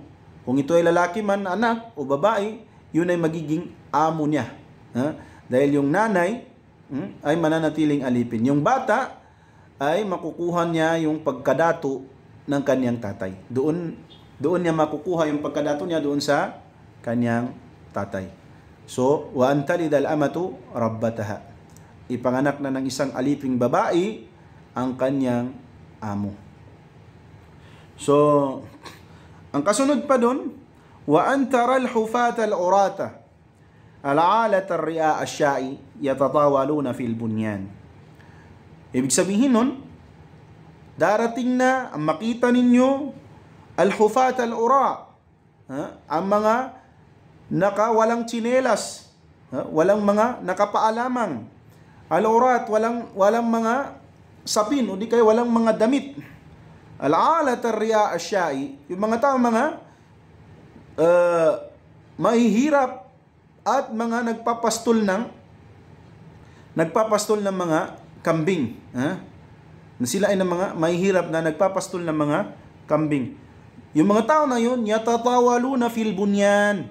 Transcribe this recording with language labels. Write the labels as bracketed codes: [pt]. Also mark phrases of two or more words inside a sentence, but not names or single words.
[tl] Kung ito ay lalaki man anak o babae, yun ay magiging amo niya. Dahil yung nanay ay mananatiling alipin. Yung bata ay makukuha niya yung pagkadato ng kanyang tatay. Doon niya makukuha yung pagkadato niya doon sa kanyang tatay. [ar] So, وأن تلد الأمة ربتها. [tl] Ipanganak na ng isang aliping babae ang kanyang amo. So, ang kasunod pa doon, [ar] وأن ترى الحفاة العراة العالة رعاء الشاء يتطاولون في البنيان. [tl] Ibig sabihin nun, darating na ang makita ninyo [ar] الحفاة العراة, [tl] ang mga walang tsinelas, walang mga nakapaalamang, al-urat, walang mga sapin, o di kaya walang mga damit, [ar] العالة رعاء الشاء, [tl] yung mga tao mga mahihirap at mga nagpapastol ng mga kambing. Na sila ay ng mga mahihirap na nagpapastol ng mga kambing. Yung mga tao na yun, [ar] يتطاولون في البنيان.